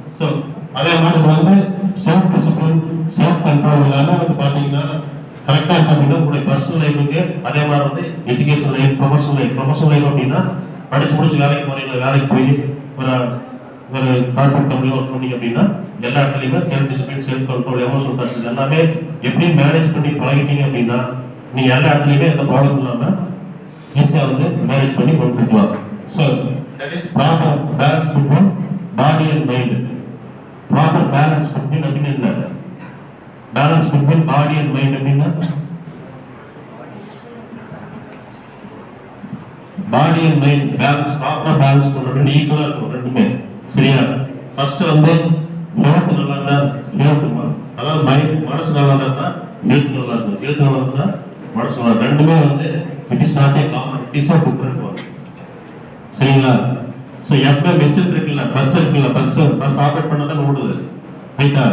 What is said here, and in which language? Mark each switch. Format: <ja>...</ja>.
<ta>So அதே மாதிரி வந்து செல்ஃப் டிசிப்ளின், செல்ஃப் கண்ட்ரோல் எல்லாமே வந்து பார்த்தீங்கன்னா கரெக்டாக இருக்கும் அப்படின்னா உங்களுடைய பர்சனல் லைஃபுக்கு, அதே மாதிரி வந்து எஜுகேஷன் லைஃப், ப்ரொஃபஷனல் லைஃப் அப்படின்னா படிச்சு முடிச்சு வேலைக்கு போறீங்க, வேலைக்கு போய் ஒரு கார்பரேட் கம்பெனி ஒர்க் பண்ணீங்க அப்படின்னா எல்லா இடத்துலையுமே self discipline, self control, emotional thoughts எல்லாமே எப்படி மேனேஜ் பண்ணி பழகிட்டீங்க அப்படின்னா நீங்க எல்லா இடத்துலையுமே எந்த ப்ராப்ளம் இல்லாமல் ஈஸியாக வந்து மேனேஜ் பண்ணி கொண்டு போவாங்க.</ta> <en>So that is proper balance between body and mind. Proper balance between அப்படின்னா balance between body and mind அப்படின்னா body and mind balance, proper balance பண்ணணும்.</en> <ta>ஈக்குவலா இருக்கும் ரெண்டுமே, சரியா? ஃபர்ஸ்ட் வந்து ஹெல்த் நல்லா இருந்தா ஹெல்த், அதாவது மைண்ட் மனசு நல்லா இருந்தா ஹெல்த் நல்லா இருக்கும், ஹெல்த் நல்லா இருந்தா மனசு நல்லா. ரெண்டுமே வந்து</ta> <en>it is not a common, இட் இஸ் a different one,</en> <ta>சரிங்களா? ஸோ எப்போ மெஷின் இருக்குல்ல, பஸ் இருக்குல்ல, பஸ் ஆப்ரேட் பண்ண தான் ஓடுது, ரைட்டா?</ta>